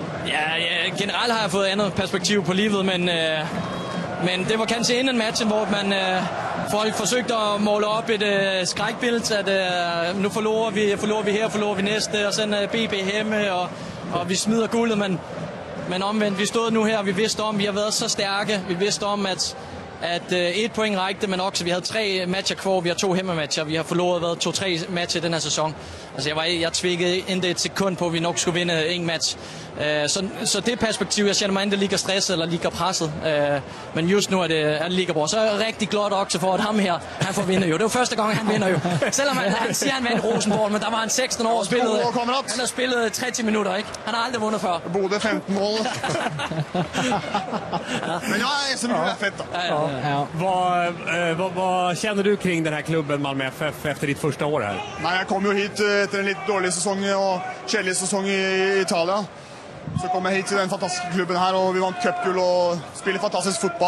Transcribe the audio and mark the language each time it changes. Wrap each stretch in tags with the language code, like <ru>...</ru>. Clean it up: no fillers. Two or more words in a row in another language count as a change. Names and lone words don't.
<sv>Ja, generellt har jag fått annat perspektiv på livet, men det var kanske innan matchen, hvor folk försökte att måla upp ett skräckbild, att nu förlorar vi här, förlorar vi nästa, och sen BB hemma, och vi smider guldet, men omvendt, vi stod nu här, vi visste om, vi har varit så starka, vi visste om att 1 poäng räckte, men också vi hade 3 matcher kvar, vi har 2 hemmamatcher, vi har förlorat 2-3 matcher den här säsongen. Alltså jag tvivlade inte ett sekund på att vi nog skulle vinna en match. Så det perspektiv, jag känner mig inte lika stressad eller lika pressad. Men just nu är det lika bra. Så är jag riktigt glad också för att han får vinna ju. Det var första gången han vinner ju.</sv> <da>Selvom han siger, han vandt Rosenborg, men der var han 16 år og spillede. Han har spillet 30 minutter, ikke? Han har aldrig vundet før. Både 15 mål.</da> <sv>Men ja, SM är fett då. Ja. Vad känner du kring den här klubben Malmö FF efter ditt första år här? Nej, jag kom ju hit efter en lite dålig säsong och kedlig säsong i Italien. Så kom jag hit till den fantastiska klubben här, och vi vann cupguld och spelar fantastisk fotboll.</sv>